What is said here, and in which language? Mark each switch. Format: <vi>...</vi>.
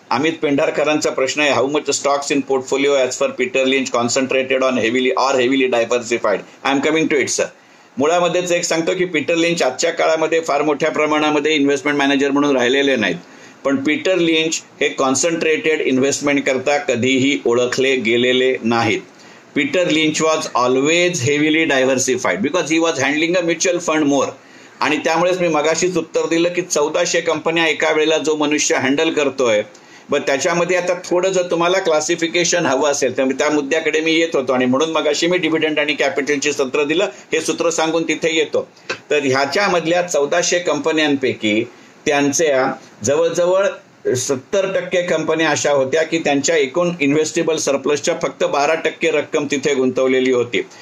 <mr>अमित पेंढारकरांचा प्रश्न आहे,</mr> <en>How much stocks in portfolio as for Peter Lynch concentrated on heavily diversified. I am coming to it sir.</en> <mr>मुळामध्येच एक सांगतो की Peter lynch आजच्या काळामध्ये फार मोठ्या प्रमाणामध्ये इन्व्हेस्टमेंट मॅनेजर म्हणून राहिलेले नाहीत, पण पीटर लिंच हे कॉन्सन्ट्रेटेड इन्व्हेस्टमेंट करता कधीही ओळखले गेलेले नाहीत.</mr> <en>Peter Lynch was always heavily diversified because he was handling a mutual fund more.</en> <mr>आणि त्यामुळेच मी मगाशीच उत्तर दिलं की 1400 कंपन्या एका वेळेला जो मनुष्य हँडल करतोय. पण त्याच्यामध्ये आता थोडं जर तुम्हाला क्लासिफिकेशन हवं असेल तर त्या मुद्द्याकडे मी येत होतो आणि म्हणून मगाशी मी डिव्हिडंड आणि कॅपिटलचे सूत्र दिलं. हे सूत्र सांगून तिथे येतो. तर ह्याच्यामधल्या 1400 कंपन्यांपैकी त्यांच्या जवळजवळ 70% कंपन्या अशा होत्या की त्यांच्या एकूण इन्व्हेस्टेबल सरप्लसच्या फक्त 12% रक्कम तिथे गुंतवलेली होती.</mr>